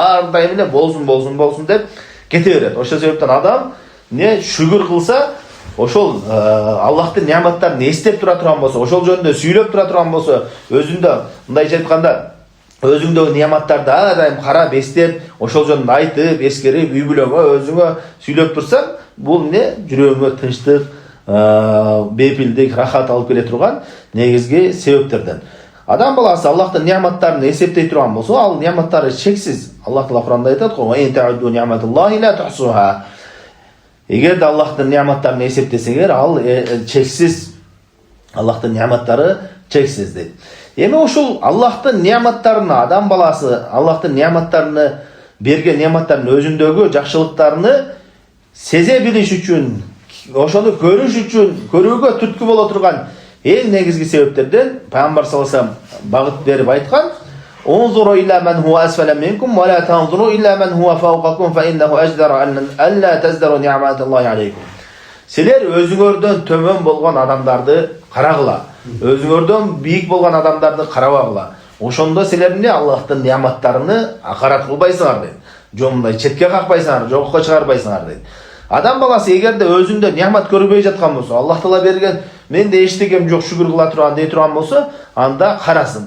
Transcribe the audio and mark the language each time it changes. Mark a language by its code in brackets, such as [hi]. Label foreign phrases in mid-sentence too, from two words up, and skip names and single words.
[ky] Ар дайым эле болсун деп кете берет. Ошол себептен адам шүгүр кылса, ошол Аллахтын нематтарын эстеп тура турган болсо, ошол жөнүндө сүйлөп тура турган болсо, өзүндө мындайча айтканда өзүңдөгү нематтарды ар дайым карап, эстеп, ошол жөнүндө айтып, эскерип, үй бүлөңө, өзүңө сүйлөп турсаң, бул жүрөгүңө тынчтык, бепилдик, рахат алып келе турган негизги себептерден. Адам баласы Аллахтын нематтарын эсептей турган болсо, ал нематтары чексиз. Аллах Таала Куранда айтат го: [ar] "وإن تعدوا نعمة الله لا تحصوها". [ky] Эгерде Аллахтын нематтарын эсептесеңер, ал чексиз. Аллахтын нематтары чексиз дейт. Эми ушул Аллахтын нематтарына, адам баласы Аллахтын нематтарыны берген нематтардын өзүндөгү жакшылыктарыны сезе билиш үчүн, ошону көрүш үчүн, көрүүгө түрткү боло турган эң негизги себептерден Пайгамбар [ar] صلى الله عليه وسلم [ky] багыт берип айткан: [ar] "انظروا إلى من هو أسفل منكم ولا تنظروا إلى من هو فوقكم فإنه أجدر ألا تزدروا نعمة الله عليكم". [ky] Силер өзүңөрдөн төмөн болгон адамдарды карагыла, өзүңөрдөн бийик болгон адамдарды карабагыла. Ошондо силер Аллахтын нематтарыны акарат кылбайсыңар дейт. Жомундай четке какпайсыңар, жокко чыгарбайсыңар дейт. Адам баласы эгерде өзүндө немат көрбөй жаткан болсо, Аллах Таала берген менде эчтегем жок, шүгүр кыла турган дей турган болсо, анда карасын.